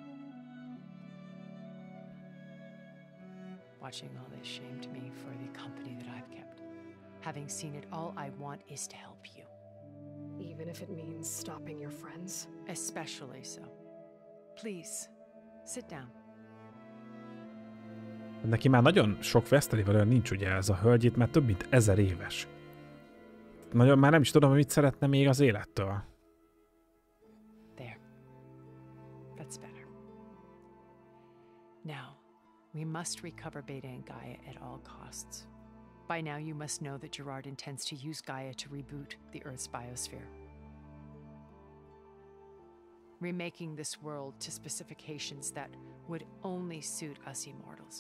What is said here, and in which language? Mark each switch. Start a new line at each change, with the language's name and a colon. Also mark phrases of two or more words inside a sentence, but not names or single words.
English: Watching all this shamed me for the company that I've kept. Having seen it, all I want is to help you. even if it means stopping your friends? Especially so. Please, sit down.
Hungarian: Neki már nagyon sok Westelével olyan nincs, ugye, ez a hölgy itt már több mint 1000 éves. Nagyon már nem is tudom, mit szeretne még az élettől.
English: There. That's better. Now, we must recover Beta and Gaia at all costs. By now, you must know that Gerard intends to use Gaia to reboot the Earth's biosphere. Remaking this world to specifications that would only suit us immortals.